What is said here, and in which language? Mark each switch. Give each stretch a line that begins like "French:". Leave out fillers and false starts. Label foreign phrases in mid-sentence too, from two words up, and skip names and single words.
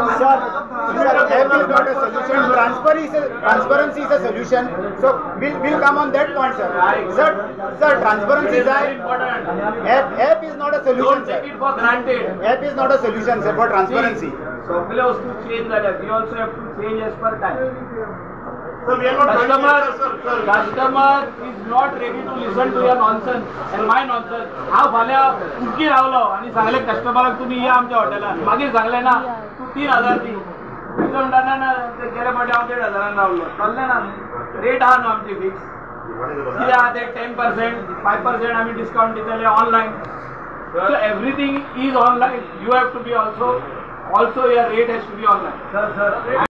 English: app is not a solution. Transparency is a solution. So we'll come on that point, sir. Sir, transparency is app is not a solution, Don't take sir. it for granted. App is not a solution, sir, for transparency.
Konkani: सगळ्या वस्तू चेंज झाल्या.
English: We also have to change as per time. Sir, we are not trying to- Customer is not ready to listen to your nonsense and my nonsense.
Konkani: हा फाल्या उडकी रावलो आणि सांगले कस्टमराक तुम्ही या आमच्या हॉटेलात. मागीर सांगले ना तू 3,000 दी. तिथं म्हणटा ना ते गेल्या फावटी हांव 1,500 रावलो. चल्ले ना रेट आहा न्हू आमची फिक्स. कितें आहा ते 10%, 5% आमी डिस्काउंट दितले ऑनलायन.
English: So everything is online. You have to be also your rate has to be online.